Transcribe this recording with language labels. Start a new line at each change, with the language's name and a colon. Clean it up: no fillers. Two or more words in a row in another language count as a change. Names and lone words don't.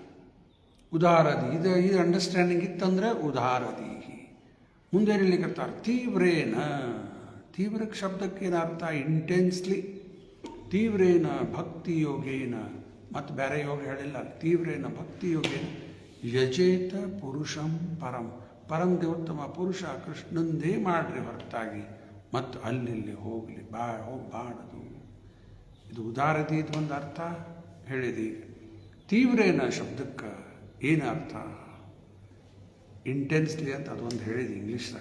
Kannada: ಉದಾರದಿ, ಇದು ಅಂಡರ್ಸ್ಟ್ಯಾಂಡಿಂಗ್ ಇತ್ತಂದರೆ ಉದಾರದಿ. ಮುಂದೆ ಹೇಳಿಕತ್ತಾರೆ ತೀವ್ರೇನ. ತೀವ್ರ ಶಬ್ದಕ್ಕೇನು ಅರ್ಥ? ಇಂಟೆನ್ಸ್ಲಿ.
Sanskrit: ತೀವ್ರೇನ ಭಕ್ತಿ ಯೋಗೇನ,
Kannada: ಮತ್ತು ಬೇರೆ ಯೋಗ ಹೇಳಿಲ್ಲ.
Sanskrit: ತೀವ್ರೇನ ಭಕ್ತಿ ಯೋಗೇನ ಯಜೇತ ಪುರುಷಂ ಪರಂ.
Kannada: ಪರಂ ದೇವೋತ್ತಮ ಪುರುಷ ಕೃಷ್ಣಂದೇ ಮಾಡ್ರಿ ಹೊರತಾಗಿ ಮತ್ತು ಅಲ್ಲಿ ಹೋಗಬಾರದು. ಇದು ಉದಾರದಿ, ಇದು ಒಂದು ಅರ್ಥ ಹೇಳಿದಿ. ತೀವ್ರೇನ ಶಬ್ದಕ್ಕೆ ಏನು ಅರ್ಥ? ಇಂಟೆನ್ಸ್ಲಿ ಅಂತ ಅದೊಂದು ಹೇಳಿದೆ ಇಂಗ್ಲೀಷ್ದಾಗ.